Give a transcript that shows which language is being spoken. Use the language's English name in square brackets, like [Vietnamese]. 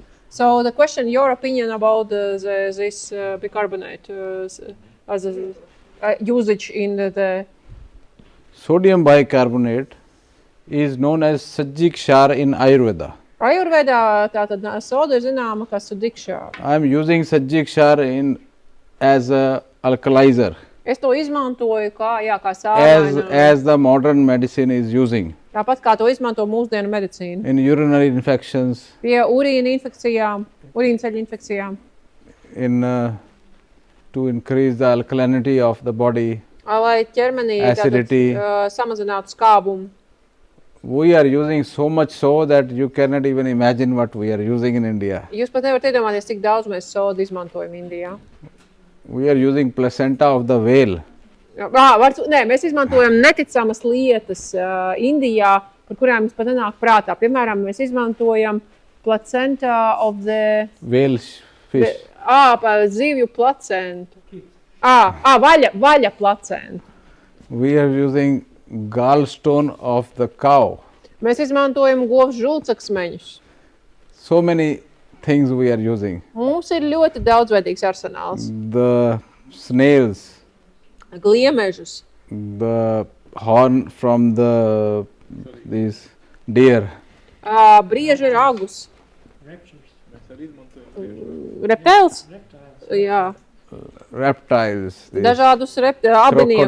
[English] So the question, your opinion about this bicarbonate as a usage in the Sodium bicarbonate is known as sajjik shar in Ayurveda. [Latvian] Ayurvedā tātad soda ir zināma kā sudikšā. [English] I am using sajjik shar as a alkalizer, [Latvian] Es to izmantoju kā sālainu. [English] as the modern medicine is using [Latvian] Tāpat kā to izmanto mūsdienu medicīna. [English] in urinary infections, [Latvian] Pie urīna infekcijām, urīnceļu infekcijām. [English] To increase the alkalinity of the body. [Latvian] Lai ķermenī [English] Acidity. [Latvian] Samazinātu skābumu. [English] We are using so much so that you cannot even imagine what we are using in India. [Latvian] Jūs pat nevarat iedomāties, cik daudz mēs sodu izmantojam Indijā. [English] We are using placenta of the whale. [Latvian] Mēs izmantojam neticamas lietas Indijā, par kurām mums pat nenāk prātā. Piemēram, mēs izmantojam [English] placenta of the... Whale fish. [Latvian] Zivju placentu. Vaļa placentu. [English] We are using gallstone of the cow. [Latvian] Mēs izmantojam govs žulcaksmeņus. [English] So many things we are using. [Latvian] Mums ir ļoti daudzveidīgs arsenāls. [English] The snails, [Latvian] Gliemežus, [English] the horn from these deer, [Latvian] brieža ragus, Mēs arī izmantojam reptēls, jā, [English] reptiles, these [Latvian] dažādus abiniekus,